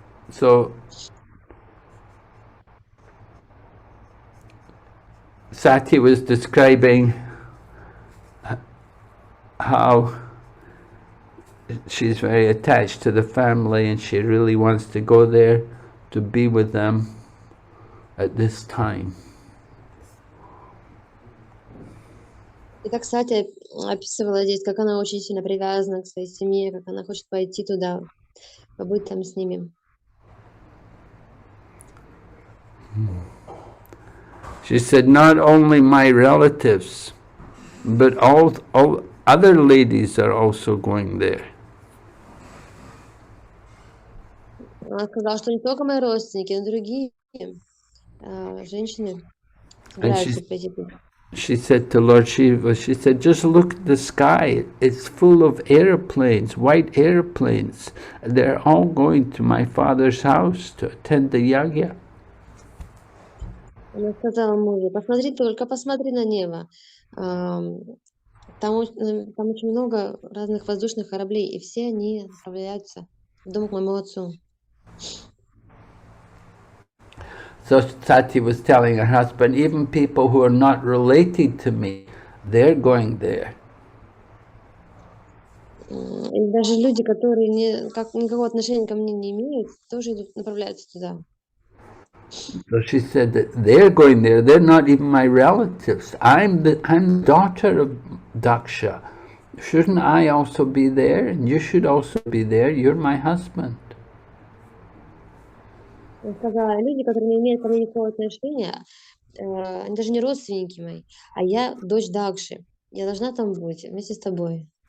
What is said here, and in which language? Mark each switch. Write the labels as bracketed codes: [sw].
[en] So Sati was describing how she's very attached to the family and she really wants to go there to be with them at this time. [ru] И как Сатя описывала здесь, как она очень сильно привязана к своей семье, как она хочет пойти туда, побыть там с ними. [en] She said, not only my relatives, but all other ladies are also going there. [ru] Она сказала, что не только мои родственники, но и другие женщины [en] And [ru] собираются пойти туда. [en] she said to Lord Shiva, she said, just look at the sky. It's full of airplanes, white airplanes. They're all going to my father's house to attend the yagya. [ru] Она сказала мужу, посмотри только, посмотри на небо. Там очень много разных воздушных кораблей, и все они отправляются в дом к моему отцу. [en] So Sati was telling her husband, even people who are not related to me, they're going there. [ru] И даже люди, которые никакого отношения ко мне не имеют, тоже направляются туда. [en] So she said that they're going there. They're not even my relatives. I'm the daughter of Daksha. Shouldn't I also be there? And you should also be there. You're my husband. [ru] Я сказала, люди, которые не имеют ко мне никакого отношения, они даже не родственники мои, а я дочь Дакши. Я должна там быть вместе с тобой.